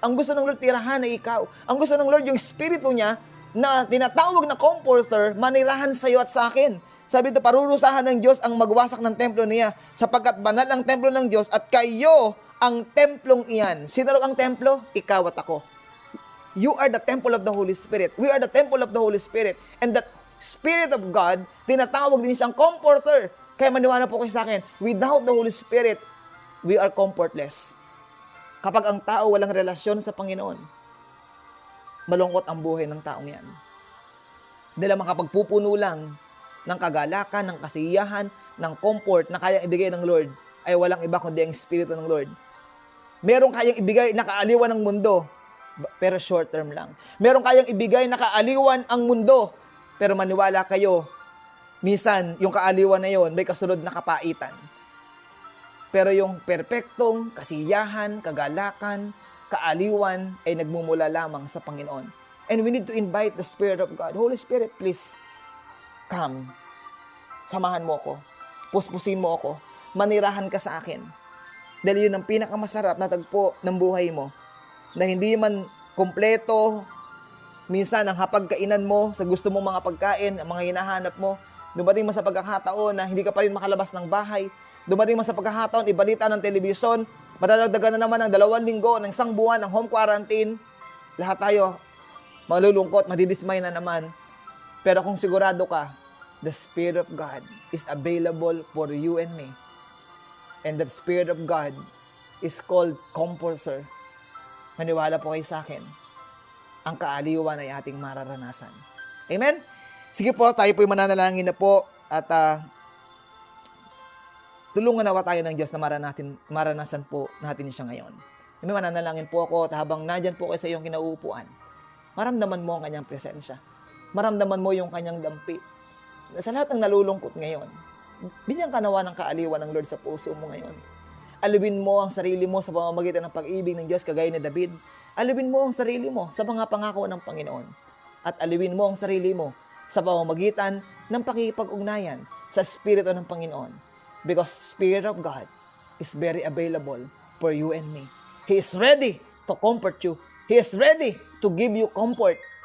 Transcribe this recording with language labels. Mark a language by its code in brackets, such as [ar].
[tl] Ang gusto ng Lord tirahan ay ikaw. Ang gusto ng Lord yung espiritu niya na tinatawag na comforter, manirahan sa iyo at sa akin. Sabi dito, parurusahan ng Diyos ang magwasak ng templo niya sapagkat banal ang templo ng Diyos at kayo ang templong iyan. Sino ang templo? Ikaw at ako. [en] You are the temple of the Holy Spirit. We are the temple of the Holy Spirit. And that Spirit of God, [tl] tinatawag din siyang [en] comforter. [tl] Kaya maniwala po kayo sa akin, [en] without the Holy Spirit, we are comfortless. [tl] Kapag ang tao walang relasyon sa Panginoon, malungkot ang buhay ng taong yan. Dahil makapagpupuno lang ng kagalakan, ng kasiyahan, ng comfort na kayang ibigay ng Lord, ay walang iba kundi ang Espiritu ng Lord. Merong kayang ibigay na kaaliwan ng mundo, pero short term lang. Merong kayang ibigay na kaaliwan ang mundo, pero maniwala kayo, minsan, yung kaaliwan na yon may kasunod na kapaitan. Pero yung perpektong kasiyahan, kagalakan, kaaliwan ay nagmumula lamang sa Panginoon. [en] And we need to invite the Spirit of God. Holy Spirit, please, come. [tl] Samahan mo ako. Puspusin mo ako. Manirahan ka sa akin. Dahil yun ang pinakamasarap na tagpo ng buhay mo. Na hindi man kompleto, minsan, ang hapagkainan mo sa gusto mong mga pagkain, ang mga hinahanap mo, dumating mo sa pagkakataon na hindi ka pa rin makalabas ng bahay, dumating mo sa pagkakataon, ibalita ng telebisyon, matadagdagan na naman ng 2 linggo, ng 1 buwan, ng home quarantine, lahat tayo malulungkot, madidismay na naman. Pero kung sigurado ka, [en] the Spirit of God is available for you and me. And that Spirit of God is called Comforter. [tl] Maniwala po kayo sa akin, ang kaaliwan ay ating mararanasan. Amen? Sige po, tayo po'y mananalangin na po at tulungan nawa tayo ng Diyos na maranasan po natin siya ngayon. May mananalangin po ako at habang nandyan po kayo sa iyong kinauupuan, maramdaman mo ang kanyang presensya. Maramdaman mo yung kanyang dampi. Sa lahat ng nalulungkot ngayon, binigyan ka nawa ng kaaliwan ng Lord sa puso mo ngayon. Alawin mo ang sarili mo sa pamamagitan ng pag-ibig ng Diyos kagaya ni David. Alawin mo ang sarili mo sa mga pangako ng Panginoon. At alawin mo ang sarili mo sa pamamagitan ng pakikipag-ugnayan sa Espiritu ng Panginoon. [en] Because Spirit of God is very available for you and me. He is ready to comfort you. He is ready to give you comfort.